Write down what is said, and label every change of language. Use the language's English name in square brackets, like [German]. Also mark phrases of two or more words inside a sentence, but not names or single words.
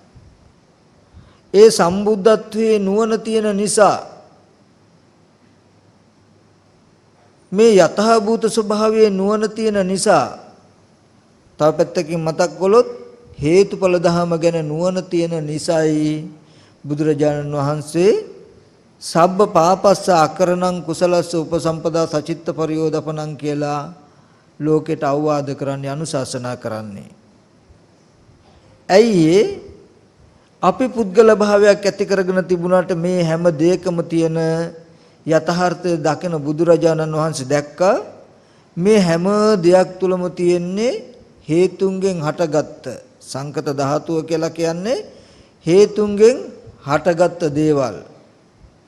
[Sinhala] ඒ සම්බුද්ධත්වයේ නුවණ තියෙන නිසා මේ යථාභූත ස්වභාවයේ නුවණ තියෙන නිසා, තව පැත්තකින් මතක් කළොත් හේතුඵල ධම ගැන නුවණ තියෙන නිසායි බුදුරජාණන් වහන්සේ [Pali] සබ්බ පාපස්ස අකරණං කුසලස්ස උපසම්පදා සචිත්ත පරියෝදපනං [Sinhala] කියලා ලෝකෙට අවවාද කරන්නේ, අනුශාසනා කරන්නේ. ඇයි අපි පුද්ගල භාවයක් ඇති කරගෙන තිබුණාට මේ හැම දෙයකම තියෙන යථාර්ථය දකින බුදුරජාණන් වහන්සේ දැක්කා මේ හැම දෙයක් තුලම තියෙන්නේ හේතුන්ගෙන් හටගත්ත සංකත ධාතුව කියලා කියන්නේ හේතුන්ගෙන් හටගත්ත දේවල්.